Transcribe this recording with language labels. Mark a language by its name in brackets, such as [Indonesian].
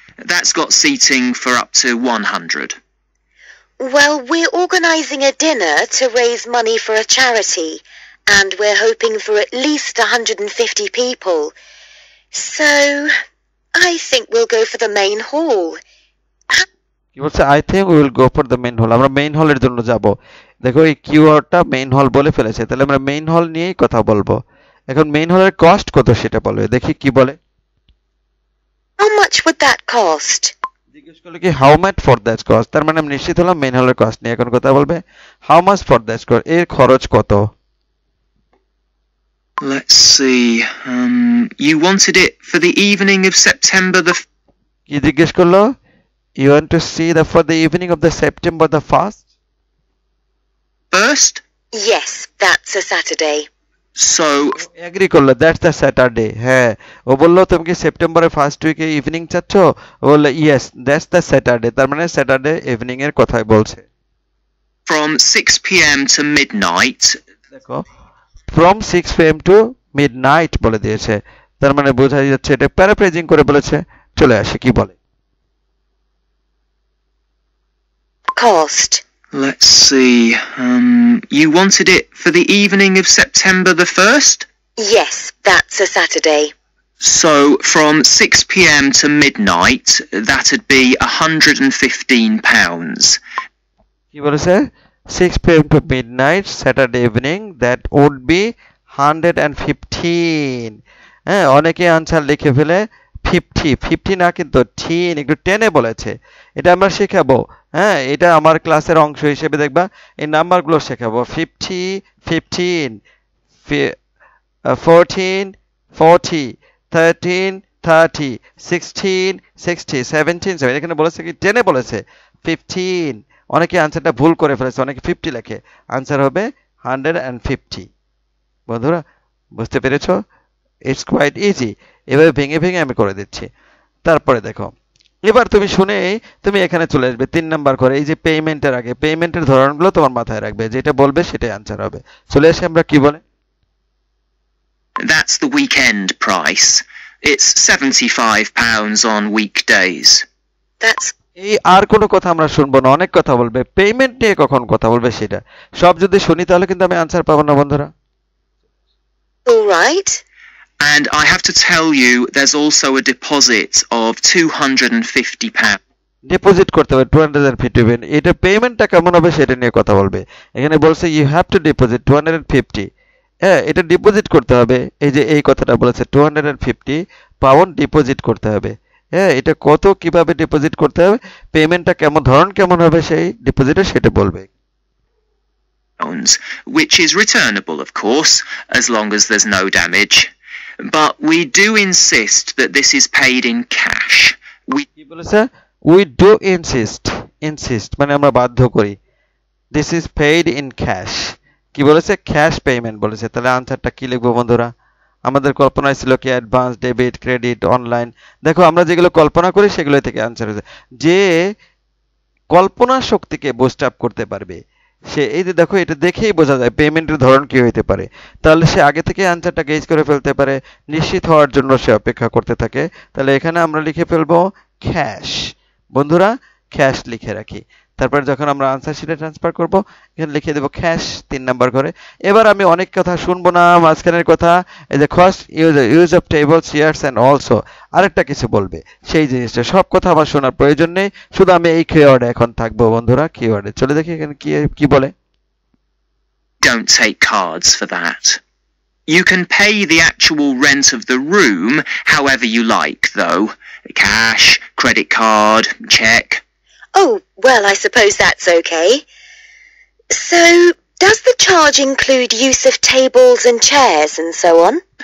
[English] That's got seating for up to 100. Well, we're organising a dinner to raise money for a charity, and we're hoping for at least 150 people. So, I think we'll go for the main hall. [Bangla] কি বলছে, [English] I think we will go for the main hall, [Bangla] আমরা main হলের জন্য যাব। দেখো এই কিওয়ার্ডটা main হল বলে ফেলেছে, তাহলে আমরা মেইন হল নিয়েই কথা বলবো। এখন মেইন হলের কস্ট কত সেটা বলবে, দেখি কি বলে। [English] How much would that cost? [Bangla] জিজ্ঞেস করলো কি [English] how much for that cost, [Bangla] তার মানে আমি নিশ্চিত হলাম মেইন হলের কস্ট নিয়ে। এখন কথা বলবে how much for that cost, এর খরচ কত। [English] Let's see. You wanted it for the evening of September the [Bangla] কি জিজ্ঞেস করলো, [English] You want to see the for the evening of the September the 1st? 1st? Yes, that's a Saturday. So agree করলো, that's the Saturday. [Bangla] হ্যাঁ, ও বললো তুমি কি সেপ্টেম্বরের first উইকে ইভিনিং চাচ্ছ, ও বললো [English] yes that's the Saturday, [Bangla] তার মানে স্যাটারডে ইভিনিং এর কথাই বলছে। [English] from 6 p.m. to midnight. [Bangla] দেখো [English] From 6 p.m. To midnight [Bangla] বলে দিয়েছে, তার মানে বোঝা যাচ্ছে এটা প্যারাফ্রেজিং করে বলেছে। চলে আসে কি বলে। [English] Cost. Let's see. You wanted it for the evening of September the 1st? Yes, that's a Saturday. So from 6 p.m. to midnight, that'd be £115. [Bangla] কি বলেছে, 6 p.m. [English] to midnight Saturday evening, that would be 115। [Bangla] হ্যাঁ, অনেকে answer লিখে ফেলে 50 না, কিন্তু tin একটু টেনে বলেছে, এটা আমরা শেখাবো। হ্যাঁ, এটা আমার ক্লাসের অংশ হিসেবে দেখবা এই নাম্বারগুলো শেখাবো। 50, 15, 14, 40, 13, 30, 16, 60, 17, 7, এখানে বলেছে কি টেনে বলেছে 15। অনেকে আনসারটা ভুল করে ফেলেছে, অনেকে 50 লেখে, আনসার হবে 150। বন্ধুরা বুঝতে পেরেছো, [English] It's quite easy. [Bangla] এভাবে ভেঙে ভেঙে আমি করে দিচ্ছি। তারপরে দেখো এবার তুমি শুনে তুমি এখানে চলে আসবে 3 নাম্বার করে, এই যে পেমেন্টের আগে পেমেন্টের ধরনগুলো তোমার মাথায় রাখবে, যেটা বলবে সেটাই আনসার হবে। চলে আসে আমরা কি বলে। [English] That's the weekend price. It's £75 on weekdays. That's [Bangla] এই আর কোনো কথা আমরা শুনবো না, অনেক কথা বলবে, পেমেন্ট নিয়ে কখন কথা বলবে সেটা সব যদি শুনি তাহলে কিন্তু আমি আনসার পাবো না বন্ধুরা। [English] all right. And I have to tell you, there's also a deposit of £250. [Bangla] Deposit করতে হবে 250, এটা পেমেন্টটা কেমন হবে সেটা নিয়ে কথা বলবে। এখানে বলছে [English] You have to deposit 250। [Bangla] হ্যাঁ, এটা ডিপোজিট করতে হবে, এই যে এই কথাটা বলেছে 250 পাউন্ড ডিপোজিট করতে হবে। হ্যাঁ, এটা কত কিভাবে ডিপোজিট করতে হবে, পেমেন্টটা কেমন ধরন কেমন হবে সেই ডিপোজিটে সেটা বলবে। [English] Which is returnable, of course, as long as there's no damage. But we do insist that this is paid in cash. [Bangla] কি বলেছে, [English] we do insist [Bangla] মানে আমরা বাধ্য করি, [English] This is paid in cash. [Bangla] কি বলেছে, ক্যাশ পেমেন্ট বলেছে। তাহলে আনসারটা কি লিখবো বন্ধুরা, আমাদের কল্পনায় ছিল কি অ্যাডভান্স, ডেবিট, ক্রেডিট, অনলাইন। দেখো আমরা যেগুলো কল্পনা করি সেগুলো থেকে আনসার হয়েছে। যে কল্পনা শক্তিকে বুস্ট আপ করতে পারবে সে, এই যে দেখো এটা দেখেই বোঝা যায় পেমেন্টের ধরন কি হইতে পারে, তাহলে সে আগে থেকে আনসারটা গেজ করে ফেলতে পারে, নিশ্চিত হওয়ার জন্য সে অপেক্ষা করতে থাকে। তাহলে এখানে আমরা লিখে ফেলবো ক্যাশ। বন্ধুরা ক্যাশ লিখে রাখি, তারপর যখন আমরা আনসার শিটে ট্রান্সফার করব এখানে লিখে দেব ক্যাশ 3 নাম্বার করে। এবার আমি অনেক কথা শুনবো না, মাঝখানের কথা এই যে cost, [English] use of table, chairs and also, [Bangla] আরেকটা কিছু বলবে সেই জিনিসটা, সব কথা আমার শোনার প্রয়োজন নেই, শুধু আমি এই কিওয়ার্ডে এখন থাকবো বন্ধুরা। কিওয়ার্ডে চলে দেখি এখানে কি বলে। [English] Don't take cards for that. You can pay the actual rent of the room however you like, though. Cash, credit card, cheque. Oh, well, I suppose that's okay. So, does the charge include use of tables and chairs and so on?